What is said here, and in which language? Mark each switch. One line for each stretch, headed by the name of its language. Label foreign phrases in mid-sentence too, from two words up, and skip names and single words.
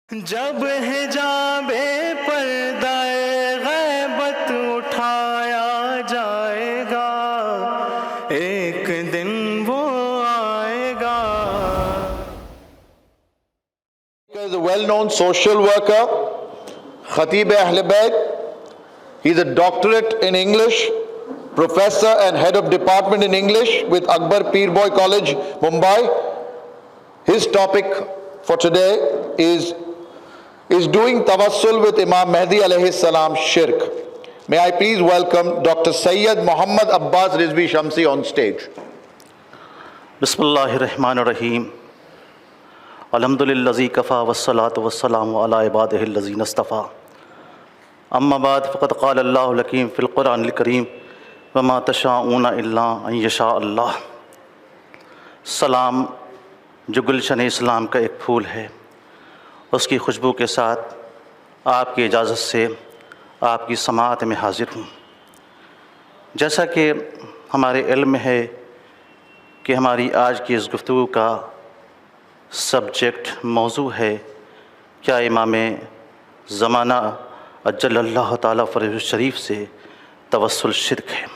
Urdu: جب حجاب پردہ غیبت اٹھایا جائے گا، ایک دن وہ آئے گا۔
English: He is a well-known social worker, Khatib Ahl Bayt. He is a doctorate in English, professor and head of department in English with Akbar Peerboy College, Mumbai. His topic for today is doing tawassul with Imam Mahdi
Arabic: عليه السلام
English: shirk. May I please welcome Dr. Sayyid Muhammad Abbas Rizvi Shamsi on stage.
Arabic: بسم الله الرحمن الرحيم. الحمد لله الذي كفى والصلاة والسلام على عباده الذين اصطفى. أما بعد، فقد قال الله الحكيم في القرآن الكريم وما تشاءون إلا أن يشاء الله.
Urdu: سلام جو گلشن اسلام کا ایک پھول ہے، اس کی خوشبو کے ساتھ آپ کی اجازت سے آپ کی سماعت میں حاضر ہوں۔ جیسا کہ ہمارے علم ہے کہ ہماری آج کی اس گفتگو کا سبجیکٹ موضوع ہے کیا امام زمانہ
Arabic: اجل اللہ تعالیٰ فرجہ شریف
Urdu: سے توسل شرک ہے۔